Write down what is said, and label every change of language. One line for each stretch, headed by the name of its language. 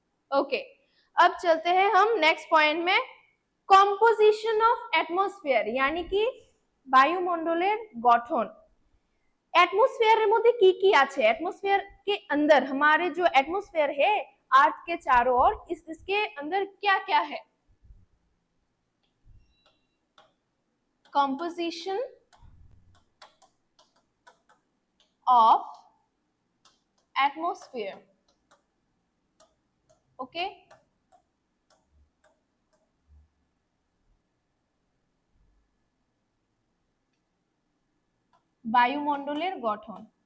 Hindi: Okay, अब चलते हैं हम नेक्स्ट पॉइंट में,
English: composition of atmosphere,
Hindi: यानी कि
Bangla: বায়ুমণ্ডলের গঠন। एटमॉस्फेयर মধ্যে কি কি আছে?
Hindi: एटमॉस्फेयर के अंदर, हमारे जो एटमॉस्फेयर है अर्थ के चारों ओर, इसके अंदर क्या क्या है?
English: Composition of atmosphere.
Bangla: ओके, বায়ুমণ্ডলের গঠন।